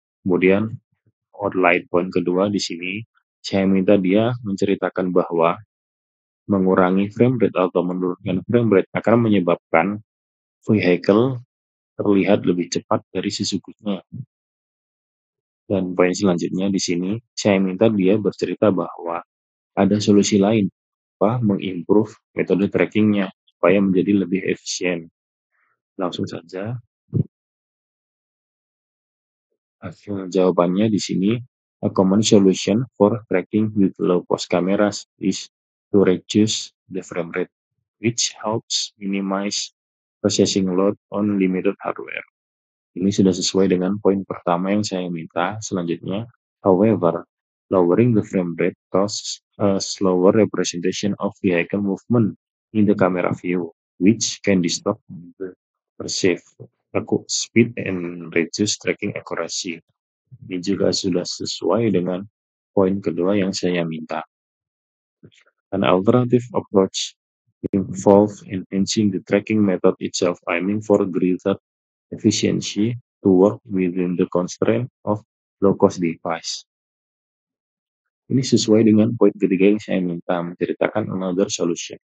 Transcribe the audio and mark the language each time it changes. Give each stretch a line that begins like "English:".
Indonesian: Kemudian outline poin kedua di sini, saya minta dia menceritakan bahwa mengurangi frame rate atau menurunkan frame rate akan menyebabkan vehicle terlihat lebih cepat dari sesungguhnya. Dan poin selanjutnya di sini, saya minta dia bercerita bahwa ada solusi lain, mengimprove metode trackingnya supaya menjadi lebih efisien. Langsung saja, hasil jawabannya di sini,
English: a common solution for tracking with low-cost cameras is to reduce the frame rate, which helps minimize processing load on limited hardware.
Indonesian: Ini sudah sesuai dengan poin pertama yang saya minta. Selanjutnya,
English: however, lowering the frame rate causes a slower representation of vehicle movement in the camera view, which can distort the perceived speed and reduce tracking accuracy.
Indonesian: Ini juga sudah sesuai dengan poin kedua yang saya minta.
English: An alternative approach involves enhancing the tracking method itself, aiming for greater efficiency to work within the constraint of low-cost device.
Indonesian: Ini sesuai dengan poin ketiga yang saya minta, menceritakan
English: another solution.